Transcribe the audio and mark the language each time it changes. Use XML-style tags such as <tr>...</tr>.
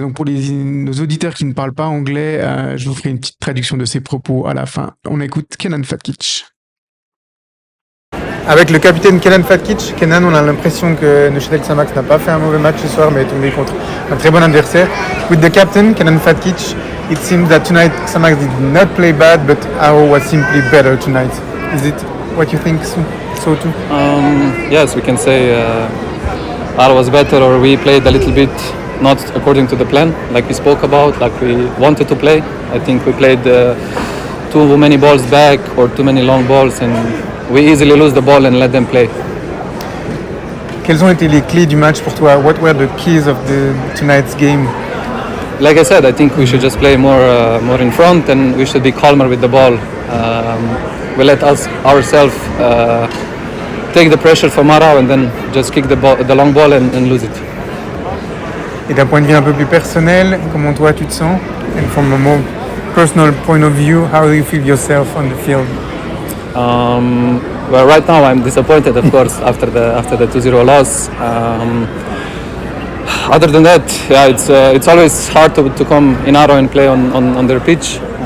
<fr>Donc pour nos auditeurs qui ne parlent pas anglais, je vous ferai une petite traduction de ses propos à la fin. On écoute Kenan Fatkic. Avec le capitaine Kenan Fatkic, Kenan, on a l'impression que Neuchâtel Xamax n'a pas fait un mauvais match ce soir, mais est tombé contre un très bon adversaire.</fr> <en>With the captain, Kenan Fatkic, it seems that tonight Xamax did not play bad, but Aro was simply better tonight. Is it what you think so too? Yes, we can say Aro was better, or we played a little bit not according to the plan, like we spoke about, like we wanted to play. I think we played too many balls back or too many long balls, and we easily lose the ball and let them play.</en> <fr>Quelles ont été les clés du match pour toi?</fr> <en>What were the keys of tonight's game? Like I said, I think we should just play more in front, and we should be calmer with the ball. We let ourselves take the pressure from Mara and then just kick the long ball and lose it.</en> <fr>Et d'un point de vue un peu plus personnel, comment toi tu te sens?</fr> <en>And from a more personal point of view, how do you feel yourself on the field? Well, right now I'm disappointed, of course, after the 2-0 loss. Other than that, yeah, it's always hard to come in Aro and play on their pitch.</en>